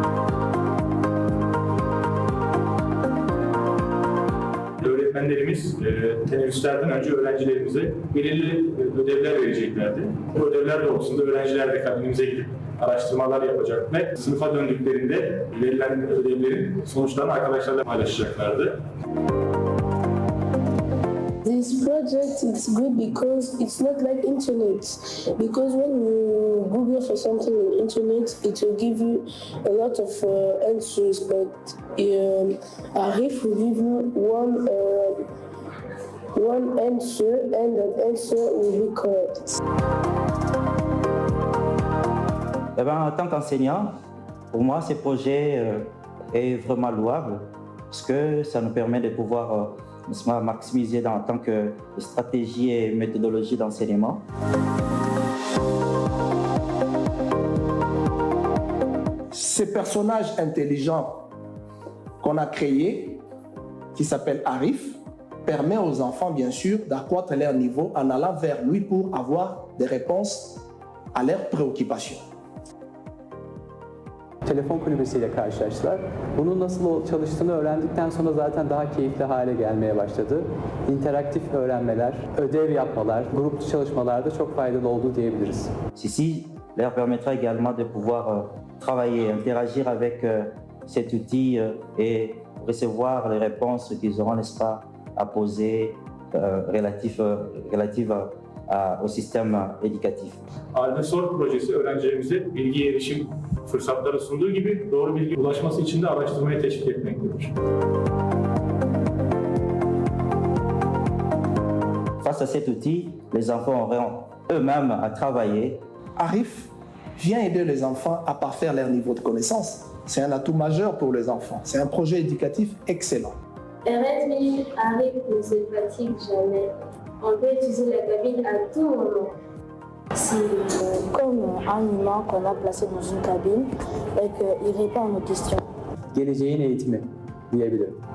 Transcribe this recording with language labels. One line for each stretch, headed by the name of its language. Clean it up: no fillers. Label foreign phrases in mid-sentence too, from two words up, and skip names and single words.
Turkish: Öğretmenlerimiz teneffüslerden önce öğrencilerimize belirli ödevler vereceklerdi. Bu ödevler doğrultusunda öğrenciler de kabinimize gidip araştırmalar yapacak ve sınıfa döndüklerinde verilen ödevlerin sonuçlarını arkadaşlarla paylaşacaklardı.
English: This project is good because it's not like internet. Because when you Google for something on internet, it will give you a lot of answers. But Arif will give you one answer, and that answer will be correct.
French: En tant qu'enseignant, pour moi, ce projet est vraiment louable parce que ça nous permet de pouvoir maximiser en tant que stratégie et méthodologie d'enseignement. Ce personnage intelligent qu'on a créé, qui s'appelle Arif, permet aux enfants, bien sûr, d'accroître leur niveau en allant vers lui pour avoir des réponses à leurs préoccupations.
Turkish: Telefon kulübesiyle karşılaştılar. Bunun nasıl çalıştığını öğrendikten sonra zaten daha keyifli hale gelmeye başladı. İnteraktif öğrenmeler, ödev yapmalar, gruplu çalışmalarda çok faydalı oldu diyebiliriz.
French: Ceci leur permettra également de pouvoir travailler, interagir avec cet outil et recevoir les réponses qu'ils auront, n'est-ce pas, à poser relatives au système éducatif.
Turkish: Alme Sor projesi öğrencilerimize bilgi erişim fırsatları sunduğu gibi doğru bilgi ulaşması için de araştırmaya teşvik etmektedir.
French: Face à cet outil, les enfants auront eux-mêmes à travailler. Arif vient aider les enfants à parfaire leur niveau de connaissance. C'est un atout majeur pour les enfants. C'est un projet éducatif excellent. 20 minutes Arif ne se fatigue jamais. On peut utiliser la cabine à tout moment. C'est comme un humain qu'on a placé dans une cabine et qu'il répond à nos questions.
Turkish: Geleceğin eğitimi diyebilirim.